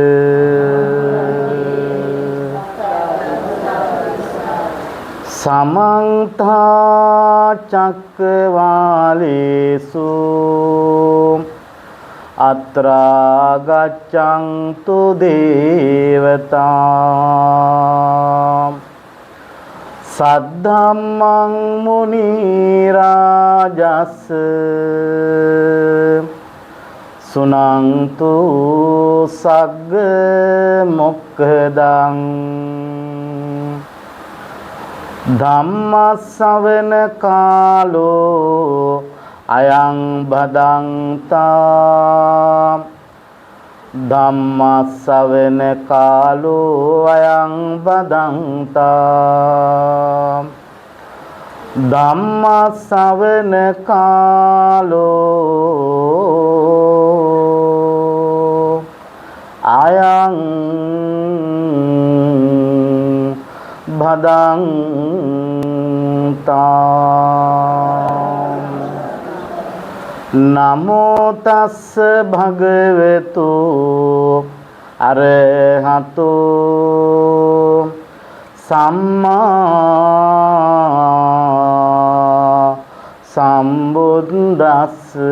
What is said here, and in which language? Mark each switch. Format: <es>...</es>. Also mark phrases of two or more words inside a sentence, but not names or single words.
<pi>สมังทาจักรวาเลสุอัตรากัจจังตุเดวตา สัทธัมมังมุนีราจัส สุนังตุสักกะ මොක්ඛදං ධම්මස්සවන කාලෝ අයං බදන්තා ධම්මස්සවන කාලෝ අයං බදන්තා ධම්මස්සවන කාලෝ අයං භදන්තා නමෝ තස්ස භගවතු අරහතෝ සම්මා සම්බුද්දස්ස</pi>